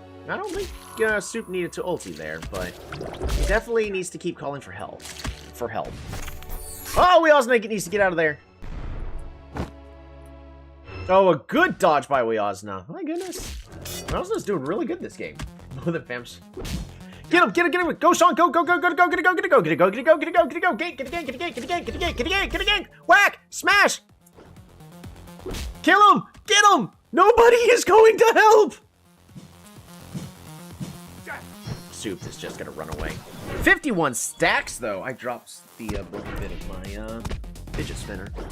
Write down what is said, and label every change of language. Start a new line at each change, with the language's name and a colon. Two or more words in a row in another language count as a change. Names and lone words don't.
English: I don't think Soup needed to ulti there, but he definitely needs to keep calling for help. Oh, Weosna needs to get out of there. Oh, a good dodge by Weosna. My goodness. Weosna's doing really good this game. Oh, the Vamps. Get him, get him, get him. Go, Sean, go, go, go, go, go, go, go, go, go, go, go, go, go, go, go, go, get it, get it, get it, get it, get it, get it, get it, get it, get it, get it, whack, smash. Kill him, get him. Nobody is going to help. Soup is just gonna run away. 51 stacks, though. I dropped the broken bit of my fidget spinner.